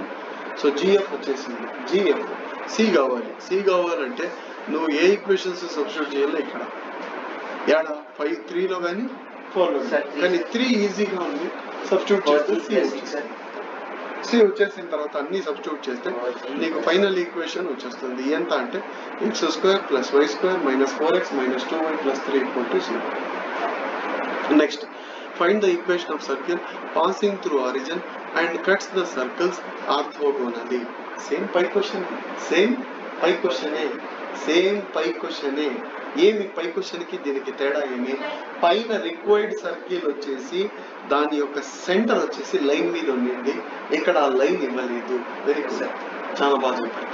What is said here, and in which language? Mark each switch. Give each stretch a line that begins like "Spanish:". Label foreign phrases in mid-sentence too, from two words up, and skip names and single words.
Telugu: సో gf వచ్చేసింది. gf c కావాలంటే నువ్వు ఏ ఈక్వేషన్స్ సబ్స్టిట్యూట్ చేయాలి? ఇక్కడ 3లో కానీ 4లో కానీ 3 ఈజీగా ఉంది. సబ్స్టిట్యూట్ చేస్తే c వచ్చేసిన తర్వాత అన్ని సబ్స్టిట్యూట్ చేస్తే నీకు
English: final equation
Telugu: వచ్చేస్తుంది. ఎంత అంటే x² + y² -4x - 2y + 3 = 0.
English: నెక్స్ట్, find the equation of circle passing through origin and cuts the circles orthogonally.
Telugu: సేమ్ పై క్వశ్చన్. ఏమి పై క్వశ్చన్ కి దీనికి తేడా ఏమి? పైన
English: required circle
Telugu: వచ్చేసి దాని యొక్క సెంటర్ వచ్చేసి లైన్ మీద ఉండింది, ఇక్కడ ఆ లైన్ ఇవ్వలేదు.
English: very good,
Telugu: చాలా బాగా చెప్పారు.